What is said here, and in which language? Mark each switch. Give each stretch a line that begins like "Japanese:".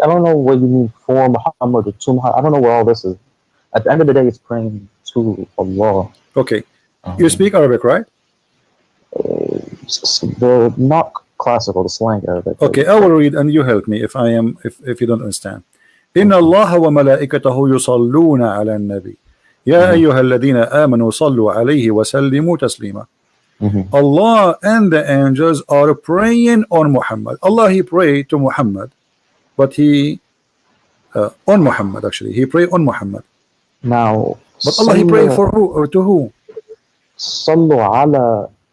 English: I don't know what you mean for Muhammad or to Muhammad. I don't know what all this is. At the end of the day, it's praying to Allah. Okay. You speak Arabic, right? The not classical, the slang Arabic. Okay, I will read and you help me if you don't understand.
Arabic: إن الله وملائكته يصلون على النبي يا أيها الذين آمنوا صلوا عليه وسلموا تسليما.
English: Allah and the angels are praying on Muhammad. Allah, He prayed to Muhammad, but He on Muhammad, actually He prayed on Muhammad. Now, but Allah, He prayed for who or to who?
Arabic: Sallu ala.